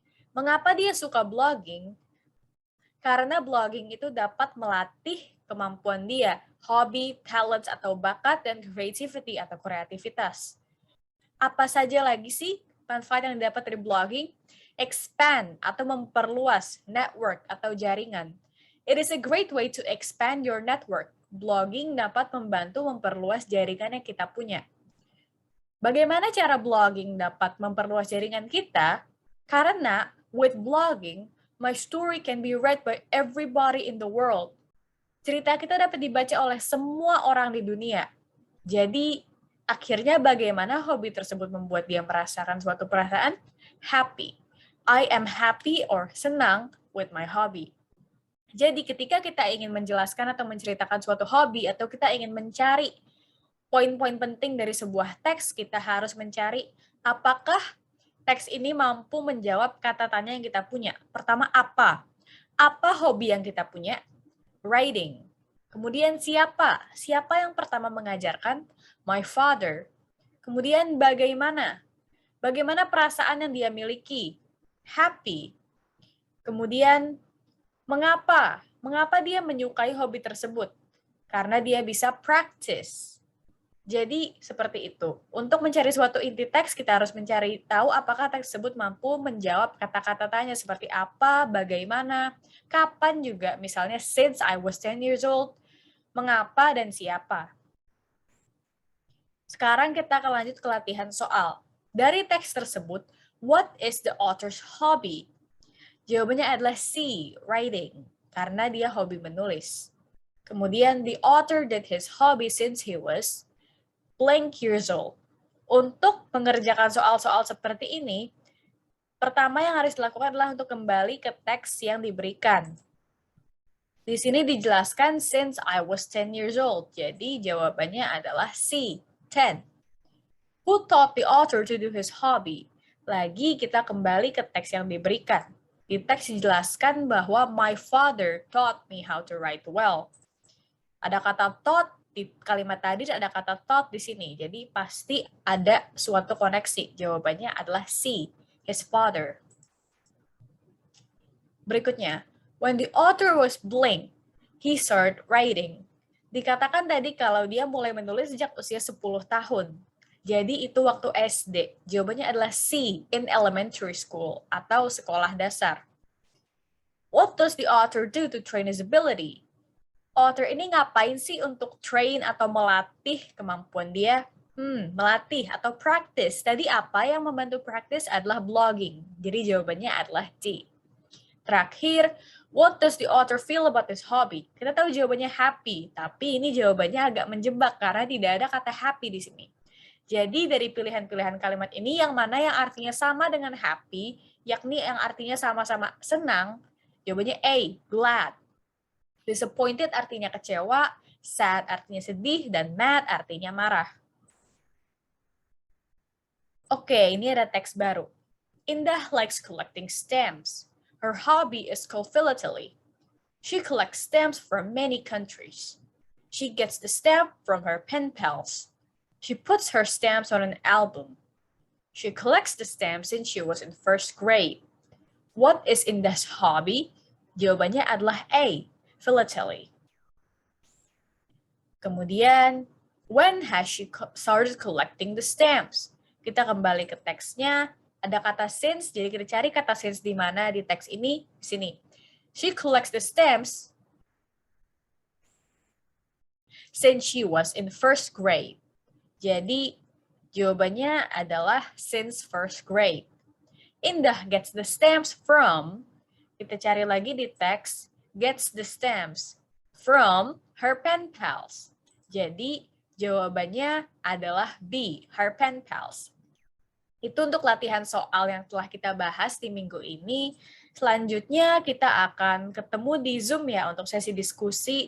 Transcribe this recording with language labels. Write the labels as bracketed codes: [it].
[id] Mengapa dia suka blogging? Karena blogging itu dapat melatih kemampuan dia, hobi, talents atau bakat, dan creativity atau kreativitas. Apa saja lagi sih manfaat yang dapat dari blogging? Expand atau memperluas network atau jaringan. [en] It is a great way to expand your network. [id] Blogging dapat membantu memperluas jaringan yang kita punya. Bagaimana cara blogging dapat memperluas jaringan kita? [en] Karena with blogging, my story can be read by everybody in the world. [id] Cerita kita dapat dibaca oleh semua orang di dunia. Jadi, akhirnya bagaimana hobi tersebut membuat dia merasakan suatu perasaan? [en] Happy. I am happy or senang with my hobby. [id] Jadi ketika kita ingin menjelaskan atau menceritakan suatu hobi atau kita ingin mencari poin-poin penting dari sebuah teks, kita harus mencari apakah teks ini mampu menjawab kata tanya yang kita punya. Pertama, apa? Apa hobi yang kita punya? Writing. Kemudian siapa? Siapa yang pertama mengajarkan? [en] My father. [id] Kemudian bagaimana? Bagaimana perasaan yang dia miliki? Happy. Kemudian mengapa? Mengapa dia menyukai hobi tersebut? Karena dia bisa practice. Jadi seperti itu. Untuk mencari suatu inti teks, kita harus mencari tahu apakah teks tersebut mampu menjawab kata-kata tanya seperti apa, bagaimana, kapan juga. [en] Misalnya, since I was 10 years old, [id] mengapa dan siapa. Sekarang kita akan lanjut ke latihan soal. Dari teks tersebut, [en] what is the author's hobby? [id] Jawabannya adalah C, writing, karena dia hobi menulis. [en] Kemudian, the author did his hobby since he was blank years old. [id] Untuk mengerjakan soal-soal seperti ini, pertama yang harus dilakukan adalah untuk kembali ke teks yang diberikan. Di sini dijelaskan [en] since I was 10 years old. [id] Jadi jawabannya adalah C, 10. [en] Who taught the author to do his hobby? [id] Lagi kita kembali ke teks yang diberikan. Di teks dijelaskan bahwa [en] my father taught me how to write well. [id] Ada kata taught di kalimat tadi, ada kata taught di sini. Jadi pasti ada suatu koneksi. Jawabannya adalah C, his father. [en] Berikutnya, when the author was blank, he started writing. [id] Dikatakan tadi kalau dia mulai menulis sejak usia 10 tahun. Jadi itu waktu SD. Jawabannya adalah C, [en] in elementary school [id] atau sekolah dasar. [en] What does the author do to train his ability? [id] Author ini ngapain sih untuk train atau melatih kemampuan dia? Melatih atau practice. Tadi apa yang membantu practice adalah blogging. Jadi jawabannya adalah D. [en] Terakhir, what does the author feel about this hobby? [id] Kita tahu jawabannya happy, tapi ini jawabannya agak menjebak karena tidak ada kata happy di sini. Jadi dari pilihan-pilihan kalimat ini yang mana yang artinya sama dengan happy, yakni yang artinya sama-sama senang, jawabannya A, glad. Disappointed artinya kecewa, sad artinya sedih, dan mad artinya marah. Oke, ini ada teks baru. [en] Indah likes collecting stamps. Her hobby is called philately. She collects stamps from many countries. She gets the stamp from her pen pals. She puts her stamps on an album. She collects the stamps since she was in first grade. What is Indah's hobby? [id] Jawabannya adalah A, philately. [en] Kemudian, when has she started collecting the stamps? [id] Kita kembali ke teksnya. Ada kata since, jadi kita cari kata since di mana di teks ini? Di sini. [en] She collects the stamps since she was in first grade. [id] Jadi, jawabannya adalah [en] since first grade. Indah gets the stamps from, [id] kita cari lagi di teks, [en] gets the stamps from her pen pals. [id] Jadi, jawabannya adalah B, her pen pals. Itu untuk latihan soal yang telah kita bahas di minggu ini. Selanjutnya kita akan ketemu di Zoom ya untuk sesi diskusi.